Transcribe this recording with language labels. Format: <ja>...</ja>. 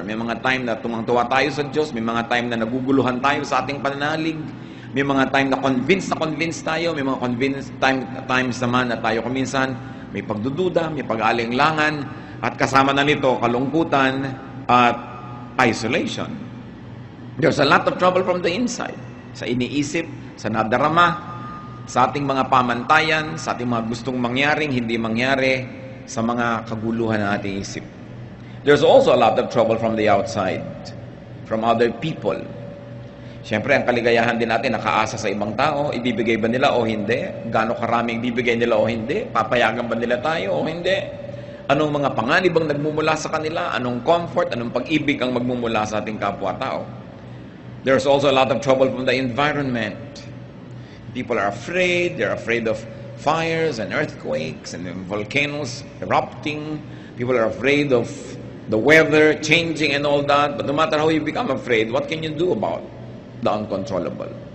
<tl>May mga time na tumangtuwa tayo sa Diyos, may mga time na naguguluhan tayo sa ating pananalig, may mga time na convinced tayo, may mga times naman na tayo kuminsan, may pagdududa, may pag-aalinlangan, at kasama na nito kalungkutan at isolation.</tl> <en>There's a lot of trouble from the inside.</en> <tl>Sa iniisip, sa nadarama, sa ating mga pamantayan, sa ating mga gustong mangyaring, hindi mangyari, sa mga kaguluhan ng ating isip.</tl> <en>There's also a lot of trouble from the outside, from other people.</en> <tl>Siyempre, ang kaligayahan din natin nakaasa sa ibang tao. Ibibigay ba nila o hindi? Gaano karaming ibibigay nila o hindi? Papayagan ba nila tayo o hindi? Anong mga panganib ang nagmumula sa kanila? Anong comfort, anong pag-ibig ang magmumula sa ating kapwa-tao?</tl> <en>There's also a lot of trouble from the environment. People are afraid. They're afraid of fires and earthquakes and volcanoes erupting. People are afraid of the weather changing and all that. But no matter how you become afraid, what can you do about the uncontrollable?</en>